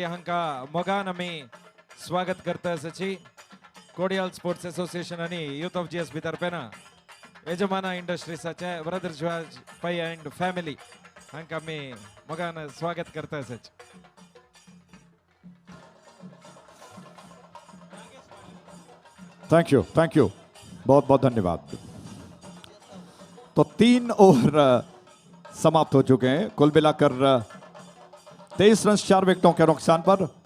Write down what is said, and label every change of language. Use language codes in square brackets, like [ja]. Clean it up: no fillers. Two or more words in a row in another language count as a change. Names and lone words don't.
[kok] हांका मोगान आमी स्वागत करता असची कोडियाल स्पोर्ट्स एसोसिएशन आणि यूथ ऑफ जीएसबी तर्फे ना यजमान इंडस्ट्रीसाचे वरदराज पै [en] and family [kok] हांका आमी मोगान स्वागत करता असच। [en] thank you [hi] बहुत बहुत धन्यवाद। तो 3 ओवर समाप्त हो चुके हैं। कुल मिलाकर 23 रन 4 विकेटों के नुकसान पर।